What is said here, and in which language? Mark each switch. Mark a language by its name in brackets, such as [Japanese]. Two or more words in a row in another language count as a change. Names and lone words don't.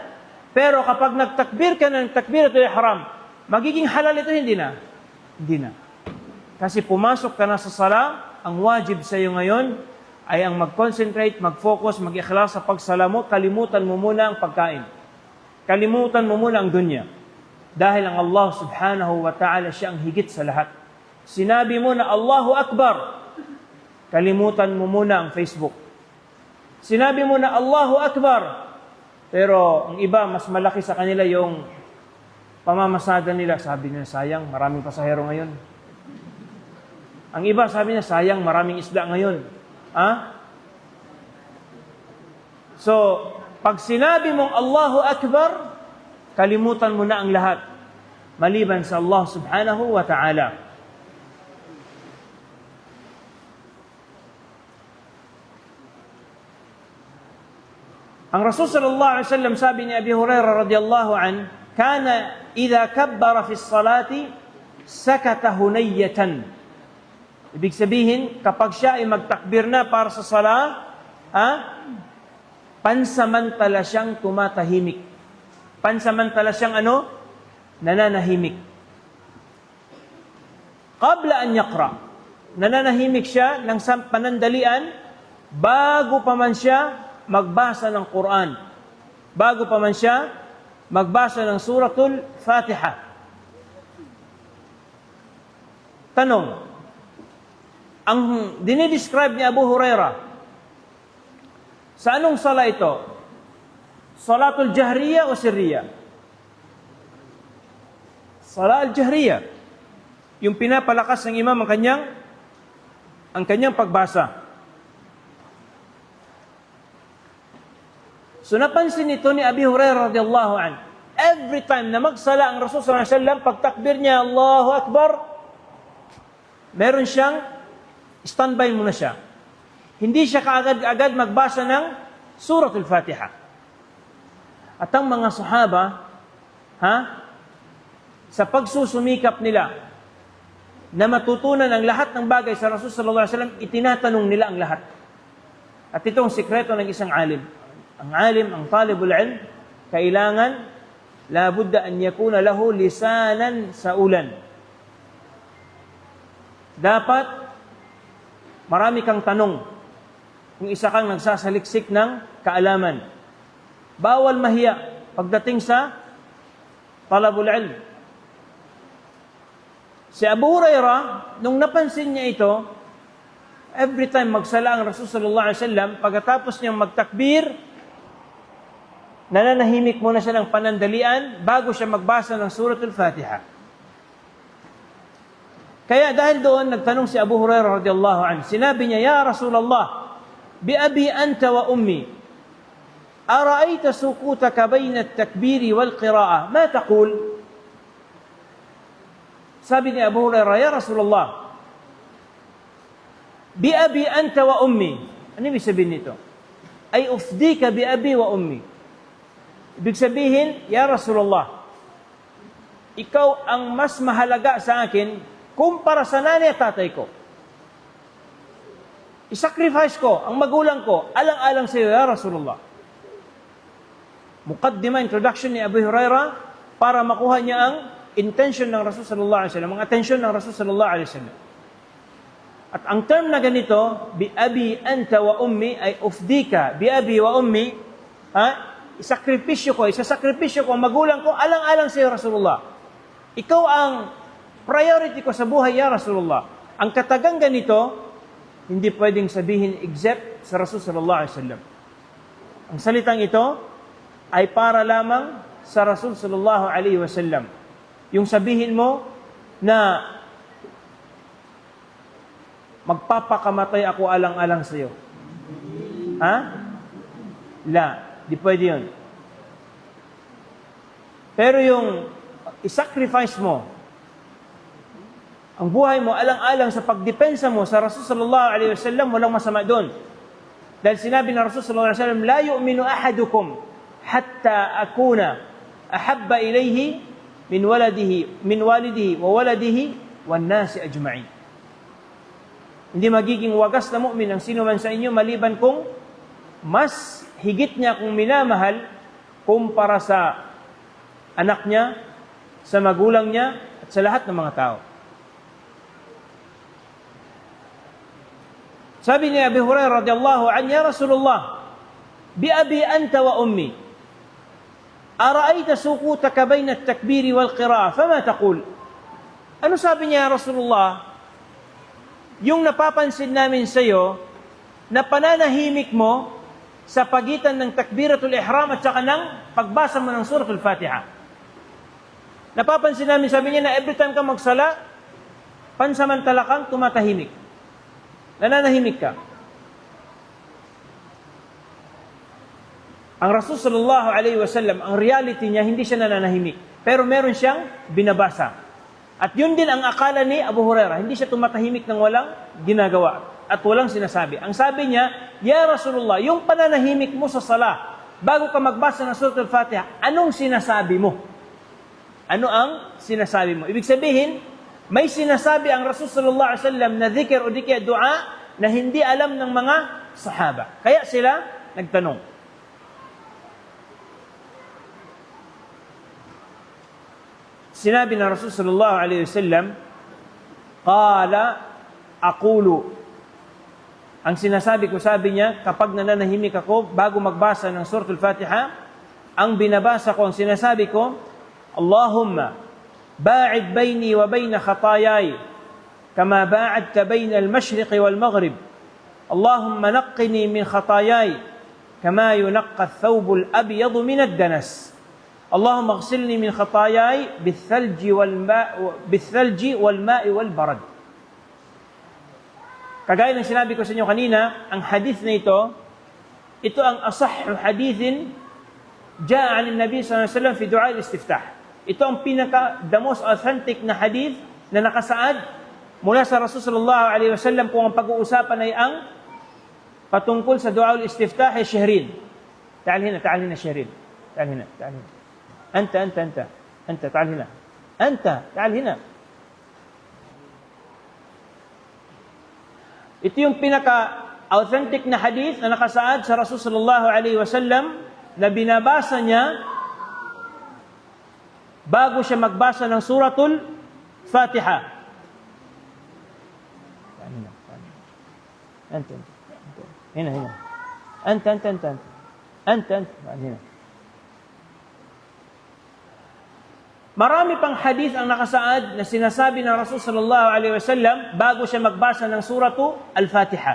[Filipino] Pero kapag nagtakbir ka ng [Arabic] تكبيرة الإحرام, [Filipino] magiging halal ito, hindi na? Hindi na. Kasi pumasok ka na sa sala, ang wajib sa iyo ngayon ay ang mag-concentrate, mag-focus, mag-ikhlas sa pagsala mo, kalimutan mo muna ang pagkain. Kalimutan mo muna ang dunya. Dahil ang [Arabic] الله سبحانه وتعالى [Filipino] siya ang higit sa lahat. Sinabi mo na [Arabic] الله أكبر, [Filipino] kalimutan mo muna ang Facebook. Sinabi mo na [Arabic] الله أكبر, [Filipino] pero ang iba, mas malaki sa kanila yung pamamasada nila. Sabi nila, sayang, maraming pasahero ngayon. Ang iba, sabi niya, sayang, maraming isda ngayon. So, pag sinabi mong [Arabic] الله أكبر, [Filipino] kalimutan mo na ang lahat, maliban sa [Arabic] الله سبحانه وتعالى. [Filipino] Ang Rasul [Arabic] صلى الله عليه وسلم [Filipino] sabi ni [Arabic] Abi Hurairah رضي الله عن، كان إذا كبر في الصلاة سكت هنيهة. [Filipino] Ibig sabihin, kapag siya ay magtakbir na para sa sala, pansamantala siyang tumatahimik. Pansamantala siyang nananahimik. [Arabic] قبل أن يقرأ. [Filipino] Nananahimik siya ng panandalian bago pa man siya magbasa ng Quran. Bago pa man siya magbasa ng [Arabic] سورة الفاتحة. [Filipino] Tanong, ang dinidescribe ni Abu Hurairah, sa anong sala ito? [Arabic] صلاة الجهرية أو السرية? صلاة الجهرية. [Filipino] Yung pinapalakas ng imam ang kanyang pagbasa. So napansin ito ni Abi Hurairah [Arabic] رضي الله عنه. [English] Every time [Filipino] na magsala ang Rasul [Arabic] صلى الله عليه وسلم, [Filipino] pag takbir niya [Arabic] الله أكبر, [Filipino] meron siyang standby muna siya. Hindi siya kaagad-agad magbasa ng [Arabic] سورة الفاتحة. [Filipino] At ang mga sahaba, sa pagsusumikap nila na matutunan ang lahat ng bagay sa Rasul [Arabic] صلى الله عليه وسلم, [Filipino] itinatanong nila ang lahat. At ito ang sikreto ng isang alim. Ang alim, ang [Arabic] طالب العلم, [Filipino] kailangan [Arabic] لا بد أن يكون له لسانا سؤولا. [Filipino] Dapat marami kang tanong kung isa kang nagsasaliksik ng kaalaman. Bawal mahiya pagdating sa [Arabic] طلب العلم. [Filipino] Si Abu Hurairah, nung napansin niya ito, [English] every time [Filipino] magsala ang Rasul [Arabic] صلى الله عليه وسلم, [Filipino] pagkatapos niyang magtakbir, nananahimik muna siya ng panandalian bago siya magbasa ng [Arabic] سورة الفاتحة. [Filipino] Kaya dahil doon, nagtanong si Abu Hurairah [Arabic] رضي الله عنه. [Filipino] Sinabi niya, [Arabic] يا رسول الله، بأبي أنت وأمي، أرأيت سكوتك بين التكبير والقراءة، ما تقول? [Filipino] Sabi ni [Arabic] Abu Hurairah, يا رسول الله، بأبي أنت وأمي. [Filipino] Ano ibig sabihin nito? [Arabic] أي أفديك بأبي وأمي. [Filipino] Ibig sabihin, [Arabic] يا رسول الله, [Filipino] ikaw ang mas mahalaga sa akin kumpara sa nanay at tatay ko. I-sacrifice ko ang magulang ko, alang-alang sa iyo, [Arabic] يا رسول الله. [Filipino] Muqaddimah, introduction ni Abu Hurairah para makuha niya ang intention ng Rasul [Arabic] صلى الله عليه وسلم, [Filipino] ang attention ng Rasul [Arabic] صلى الله عليه وسلم. [Filipino] At ang term na ganito, [Arabic] بأبي أنت وأمي، أي أفديك بأبي وأمي, [Filipino] isasakripisyo ko ang magulang ko, alang-alang sa iyo, Rasulullah. Ikaw ang priority ko sa buhay, [Arabic] يا رسول الله. [Filipino] Ang katagang ganito, hindi pwedeng sabihin except sa Rasul [Arabic] صلى الله عليه وسلم. [Filipino] Ang salitang ito ay para lamang sa Rasul [Arabic] صلى الله عليه وسلم. [Filipino] Yung sabihin mo na magpapakamatay ako alang-alang sa iyo. Di pwede yun. Pero yung i-sacrifice mo ang buhay mo alang-alang sa pagdepensa mo sa Rasul [Arabic] صلى الله عليه وسلم, [Filipino] walang masama doon. Dahil sinabi ng Rasul [Arabic] صلى الله عليه وسلم، لا يؤمن أحدكم حتى أكون أحب إليه من والده وولده والناس أجمعين. [Filipino] Hindi magiging wagas na mu'min ang sino man sa inyo maliban kung mas higit niya kung minamahal kumpara sa anak niya, sa magulang niya, at sa lahat ng mga tao. Sabi ni [Arabic] Abi Hurairah رضي الله عنه، يا رسول الله، بأبي أنت وأمي، أرأيت سكوتك بين التكبير والقراءة، فما تقول? [Filipino] Ano sabi niya, Rasulullah? Yung napapansin namin sa iyo na pananahimik mo sa pagitan ng [Arabic] تكبيرة الإحرام [Filipino] at saka ng pagbasa mo ng [Arabic] سورة الفاتحة. [Filipino] Napapansin namin, sabi niya, na [English] every time [Filipino] ka magsala, pansamantala kang tumatahimik. Nananahimik ka. Ang Rasul [Arabic] صلى الله عليه وسلم, [Filipino] ang reality niya, hindi siya nananahimik. Pero meron siyang binabasa. At yun din ang akala ni Abu Hurairah. Hindi siya tumatahimik ng walang ginagawa at walang sinasabi. Ang sabi niya, [Arabic] يا رسول الله, [Filipino] yung pananahimik mo sa sala, bago ka magbasa ng [Arabic] سورة الفاتحة, [Filipino] anong sinasabi mo? Ano ang sinasabi mo? Ibig sabihin, may sinasabi ang Rasul [Arabic] صلى الله عليه وسلم [Filipino] na dhikr o di kaya dua na hindi alam ng mga sahaba. Kaya sila nagtanong. Sinabi ng Rasul [Arabic] صلى الله عليه وسلم, قال أقول. [Filipino] Ang sinasabi ko, sabi niya, kapag nananahimik ako bago magbasa ng [Arabic] سورة الفاتحة, [Filipino] ang binabasa ko, ang sinasabi ko, [Arabic] اللهم باعد بيني وبين خطاياي كما باعدت بين المشرق والمغرب. اللهم نقني من خطاياي كما ينقى الثوب الأبيض من الدنس. اللهم اغسلني من خطاياي بالثلج والماء والبرد. [Filipino] Kagaya ng sinabi ko sa inyo kanina, ang hadith na ito ang [Arabic] أصح حديث جاء عن النبي صلى الله عليه وسلم في دعاء الاستفتاح. [Filipino] Ito ang [English] the most authentic [Filipino] na hadith na nakasaad mula sa Rasul [Arabic] صلى الله عليه وسلم [Filipino] kung ang pag-uusapan ay ang patungkol sa [Arabic] دعاء الاستفتاح [Filipino] ay Shihrin. [Arabic] تعال هنا Shihrin. تعال هنا. أنت. تعال هنا. تعال هنا. [Filipino] Ito yung authentic na hadith na nakasaad sa Rasul [Arabic] صلى الله عليه وسلم [Filipino] na binabasa niya bago siya magbasa ng [Arabic] سورة الفاتحة. Anta. هنا. أنت. هنا. [Filipino] Marami pang hadith ang nakasaad na sinasabi ng Rasul [Arabic] صلى الله عليه وسلم [Filipino] bago siya magbasa ng [Arabic] سورة الفاتحة.